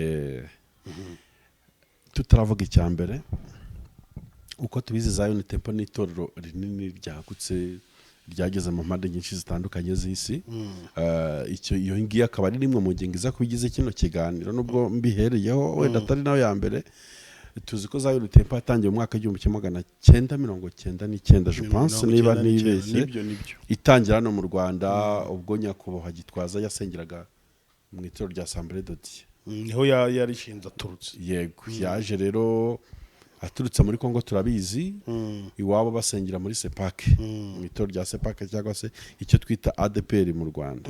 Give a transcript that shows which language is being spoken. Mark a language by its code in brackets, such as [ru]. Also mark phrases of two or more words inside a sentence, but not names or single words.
[rw] Tutaravuga icyambere uko tubizi Zion Temple ni itorero rinini ryagutse ryageze mu mpande nyinshi zitandukanye z'isi. Icyo iyo ngiye akaba ari rimwe mu ngingo iza kubigize kino kiganiro nubwo mbihereyeho wenda atari nayo ya mbere. Tuzi ko Zion Temple yatangiye mu mwaka w'1999 [fr] je pense [rw] niba nibeshye itangira no mu Rwanda ubwo nyakubahwa Gitwaza yasengeraga mu itorero rya Assemblée de Dieu. Niho yarishinze aturutse. Yego yaje rero aturutse muri Kongo turabizi iwabo basengera muri Sepak mu itorero rya Sepak cyangwa se icyo twita ADPR mu Rwanda.